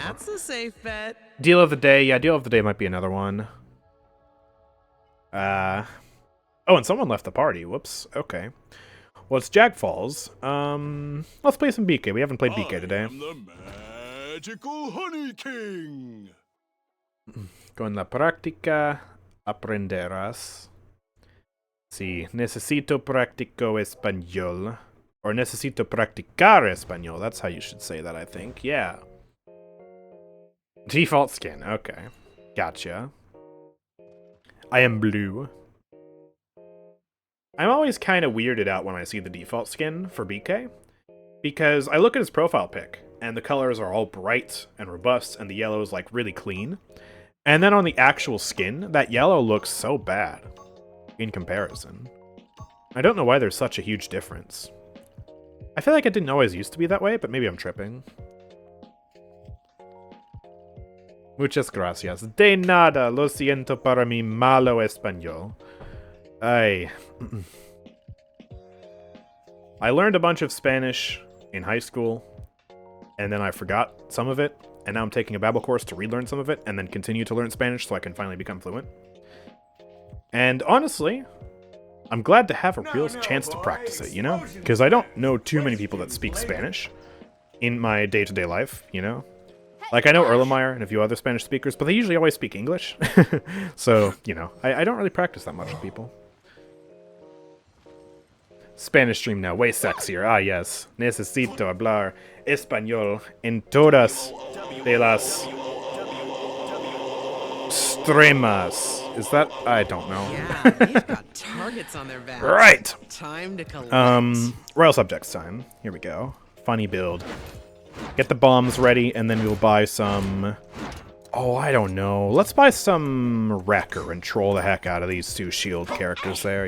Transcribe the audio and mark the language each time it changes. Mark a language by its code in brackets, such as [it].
[en] That's a safe bet. Deal of the day. Yeah, deal of the day might be another one. Oh, and someone left the party. Whoops. Okay. Well, it's Jag Falls. Let's play some BK. We haven't played BK today. Magical Honey King. [es] Con la práctica aprenderás. Sí, necesito práctico español. Or necesito practicar español. [en] That's how you should say that, I think. Yeah. Default skin. Okay. Gotcha. I am blue. I'm always kind of weirded out when I see the default skin for BK. Because I look at his profile pic, and the colors are all bright and robust, and the yellow is, like, really clean. And then on the actual skin, that yellow looks so bad in comparison. I don't know why there's such a huge difference. I feel like it didn't always used to be that way, but maybe I'm tripping. [es] Muchas gracias. De nada. Lo siento para mi malo español. [en] I learned a bunch of Spanish in high school, and then I forgot some of it, and now I'm taking a Babbel course to relearn some of it, and then continue to learn Spanish so I can finally become fluent. And honestly, I'm glad to have a real chance to practice it, you know? Because I don't know too many people that speak Spanish in my day-to-day life, you know? Like, I know Erlenmeyer and a few other Spanish speakers, but they usually always speak English. So, you know, I don't really practice that much with people. Spanish stream now, way sexier. Ah, yes. [es] Necesito hablar español en todas de las stremas. [en] Is that? I don't know. Yeah, they've got targets on their backs. Right. Time to collect. Royal Subjects time. Here we go. Funny build. Get the bombs ready, and then we'll buy some... Oh, I don't know. Let's buy some Wrecker and troll the heck out of these two shield characters there.